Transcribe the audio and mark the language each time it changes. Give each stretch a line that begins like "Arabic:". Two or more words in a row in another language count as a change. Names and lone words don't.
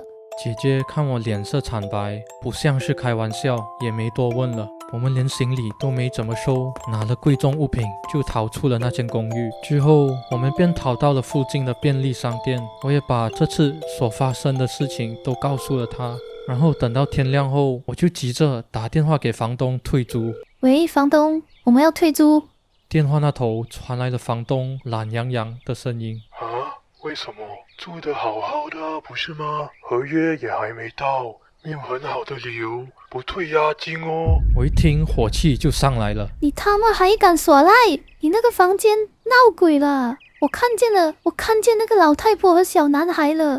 Chinese: 姐姐看我臉色慘白，不像是開玩笑，也沒多問了。我們連行李都沒怎麼收，拿了貴重物品就逃出了那間公寓。之後我們便逃到了附近的便利商店，我也把這次所發生的事情都告訴了她。然後等到天亮後，我就急着打電話給房東退租。喂，房東，我們要退租。電話那頭傳來了房東懶洋洋的聲音： 啊，為什麼？住得好好的，不是嗎？合約也還沒到，沒有很好的理由不退押金哦。我一聽火氣就上來了。你他媽還敢耍賴？你那個房間鬧鬼了！我看見那個老太婆和小男孩了。